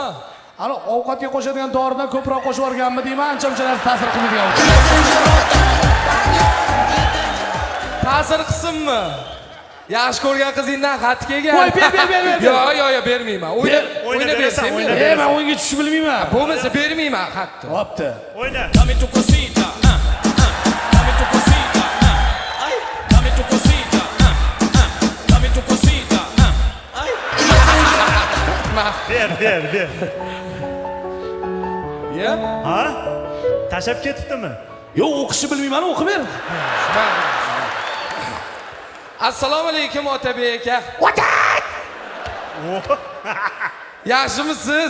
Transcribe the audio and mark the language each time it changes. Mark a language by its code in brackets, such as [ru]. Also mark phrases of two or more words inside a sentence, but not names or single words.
[uz] Ana ovqatga qo'shadigan doridan ko'proq qo'shib o'rganmi deyman, ancha-munchalar ta'sir qilmaydigan. Ta'sir qilsinmi? Yaxshi ko'rgan qizingdan xat kelgan. Voy, ber. Yo'q, bermayman. O'yna bersam. Men o'yinga tushib bilmayman. Bo'lmasa bermayman xatni. Bo'pti. O'yna. [es] Dame tu cosita, dame tu cosita, ay, dame tu cosita, dame tu cosita, ay. [uz] Ber. Ya? Ha? Tashab ketibdimi? Yo'q, o'qishni bilmayman, o'qib ber. Assalomu alaykum Otabek aka. Vatat! Yaxshimisiz?